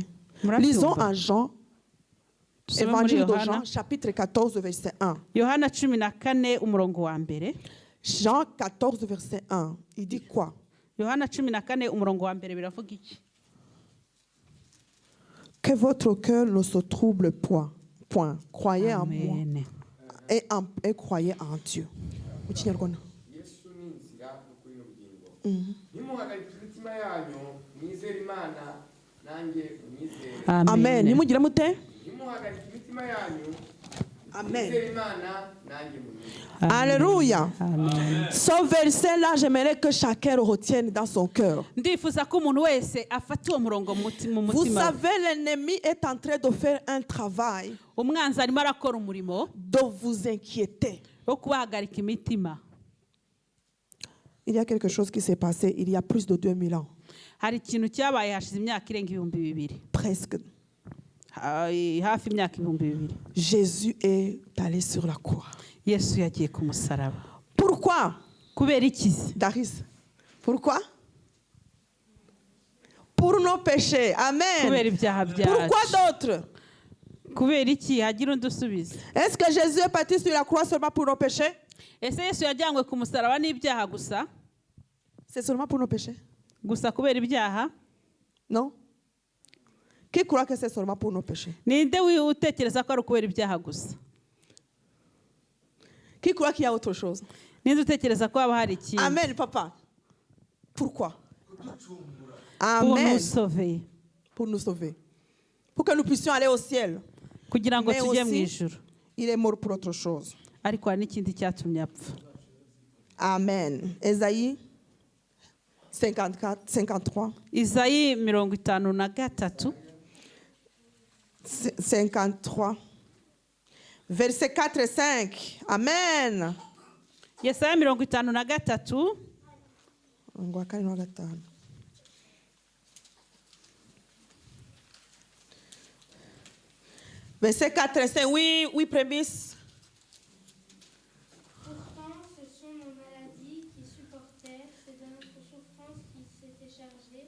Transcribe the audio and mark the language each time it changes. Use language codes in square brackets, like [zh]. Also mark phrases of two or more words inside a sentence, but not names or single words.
[rw] Murabyumva? [fr] Lisons en Jean, [rw] Dusome muri [fr] Évangile de [rw] Yohana. [fr] Jean, chapitre 14, verset 1. [rw] Yohana 14 umurongo wa mbere. [fr] Jean 14, verset 1. Il dit quoi? [rw] Yohana 14 umurongo wa mbere biravuga iki? [fr] Que votre cœur ne se trouble point. Croyez en moi Amen. et croyez en Dieu. [rw] Mu Kinyarwanda. Yesu ni inzira n'ukuri n'ubugingo. Ntimuhagarike imitima yanyu, mwizere Imana, nanjye munyizere. Amen. Nimugire mute? Ntimuhagarike imitima yanyu, Amen. mwizere Imana, nanjye munyizere. [fr] Alléluia. Amen. Ce verset-là, j'aimerais que chacun le retienne dans son cœur. [rw] Ndifuza ko umuntu wese afata uwo murongo mu [fr] Vous [rw] mutima. [fr] savez, l'ennemi est en train de faire un travail [rw] Umwanzi arimo arakora umurimo [fr] de vous inquiéter. [rw] wo kubahagarika imitima. [fr] Il y a quelque chose qui s'est passé il y a plus de 2000 ans. [rw] Hari ikintu cyabaye hashize imyaka irenga 2000, [fr] Presque. [rw] hafi imyaka 2000. [fr] Jésus est allé sur la croix. [rw] Yesu yagiye ku musaraba. [fr] Pourquoi? [rw] Kubera iki? Daris. [fr] Pourquoi? Pour nos péchés. Amen. [rw] Kubera ibyaha [fr] Pourquoi [rw] byacu. [fr] d'autres? [rw] Kubera iki? Hagira undi usubiza. [fr] Est-ce que Jésus est parti sur la croix seulement pour nos péchés? [rw] Ese Yesu yajyanywe ku musaraba n'ibyaha gusa? [fr] C'est seulement pour nos péchés? [rw] Gusa kubera ibyaha? [fr] Non? Qui croit que c'est seulement pour nos péchés? [rw] Ninde utekereza ko ari ukubera ibyaha gusa? [fr] Qui croit qu'il y a autre chose? [rw] Ninde utekereza ko haba hari ikindi? [fr] Amen, papa. Pourquoi? Pour Amen. nous sauver. Pour nous sauver. Pour que nous puissions aller au ciel. [rw] Kugira ngo [fr] Mais [rw] tujye mu [fr] aussi, [rw] ijuru. [fr] il est mort pour autre chose. [rw] Ariko hari n'ikindi cyatumye apfa. [fr] Amen. Ésaïe 54, 53. [rw] Izayi 53. 53. [fr] Verset 4 et 5. Amen. [rw] Yesaya 53. Ngo wa kane n'uwa gatanu. [fr] Verset 4 et 5. Oui, oui, prémisse. Pourtant, ce sont nos maladies qui supportèrent, c'est de notre souffrance qui s'était chargé,